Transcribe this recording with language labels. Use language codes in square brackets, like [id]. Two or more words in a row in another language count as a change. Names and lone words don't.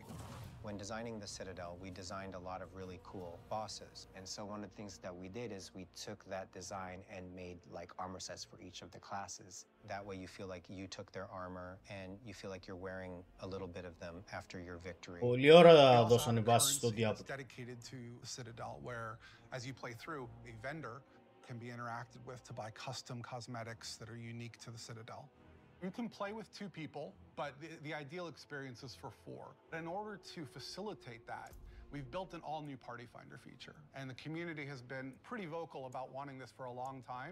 [en] When designing the Citadel, we designed a lot of really cool bosses. And so one of the things that we did is we took that design and made like armor sets for each of the classes. That way you feel like you took their armor and you feel like you're wearing a little bit of them after your victory. [el] Πολλή ώρα δώσαν οι βάσεις στο Diablo. [en] It's dedicated to Citadel, where as you play through, a vendor can be interacted with to buy custom cosmetics that are unique to the Citadel. You can play with 2 people, but the ideal experience is for 4. In order to facilitate that, we've built an all-new Party Finder feature, and the community has been pretty vocal about wanting this for a long time.